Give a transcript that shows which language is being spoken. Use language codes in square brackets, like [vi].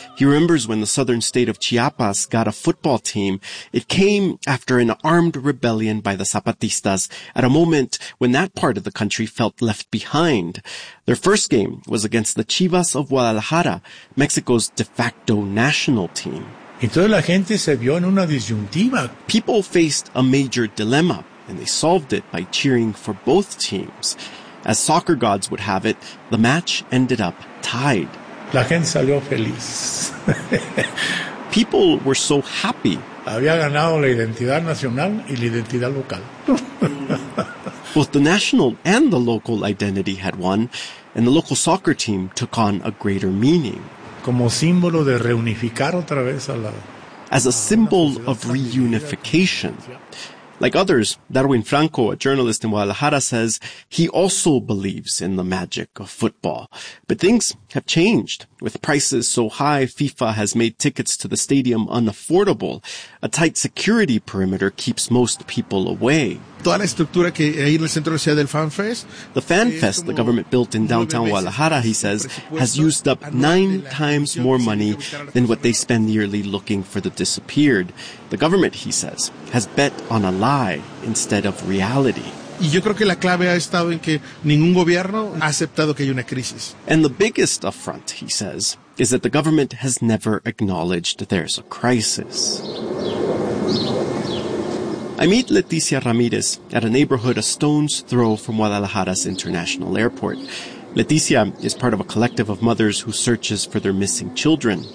[en] He remembers when the southern state of Chiapas got a football team. It came after an armed rebellion by the Zapatistas at a moment when that part of the country felt left behind. Their first game was against the Chivas of Guadalajara, Mexico's de facto national team. [es] Entonces la gente se vio en una disyuntiva. [en] People faced a major dilemma, and they solved it by cheering for both teams. As soccer gods would have it, the match ended up tied. [es] La gente salió feliz. [en] People were so happy. [es] Había ganado la identidad nacional y la identidad local. [en] Both the national and the local identity had won, and the local soccer team took on a greater meaning. [es] Como símbolo de reunificar otra vez a la, [en] as a symbol of reunification. Like others, Darwin Franco, a journalist in Guadalajara, says he also believes in the magic of football. But things have changed. With prices so high, FIFA has made tickets to the stadium unaffordable. A tight security perimeter keeps most people away. [es] Toda la estructura que hay en el centro sea del Fan Fest. [en] The Fan Fest the government built in downtown Guadalajara, he says, has used up 9 times more money than what they spend yearly looking for the disappeared. The government, he says, has bet on a lie instead of reality. [es] Y yo creo que la clave ha estado en que ningún gobierno ha aceptado que hay una crisis. [en] And the biggest affront, he says, is that the government has never acknowledged that there's a crisis. I meet Leticia Ramirez at a neighborhood a stone's throw from Guadalajara's international airport. Leticia is part of a collective of mothers who searches for their missing children.